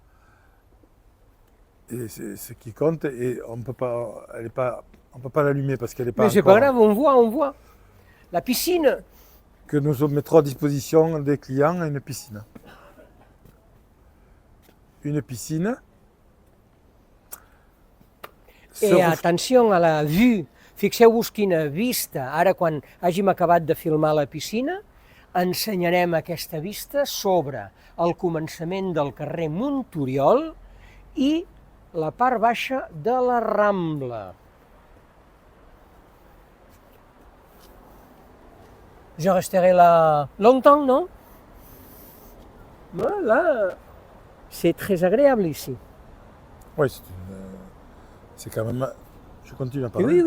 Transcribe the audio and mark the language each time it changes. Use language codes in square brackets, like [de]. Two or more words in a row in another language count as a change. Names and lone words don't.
[fr] Et c'est ce qui compte, et on ne peut pas l'allumer parce qu'elle n'est pas Mais c'est encore... pas grave, on voit. La piscine. Que nous mettrons à disposition des clients une piscine. Une piscine. [ca] I atenció a [fr] la vue. [ca] Fixeu-vos quina vista. Ara, quan hàgim acabat de filmar la piscina, ensenyarem aquesta vista sobre el començament del carrer Montoriol i la part baixa de la Rambla. [fr] Je resterai là longtemps, non? Là, c'est très agréable ici. Oui, c'est quand même... Je continue à parler.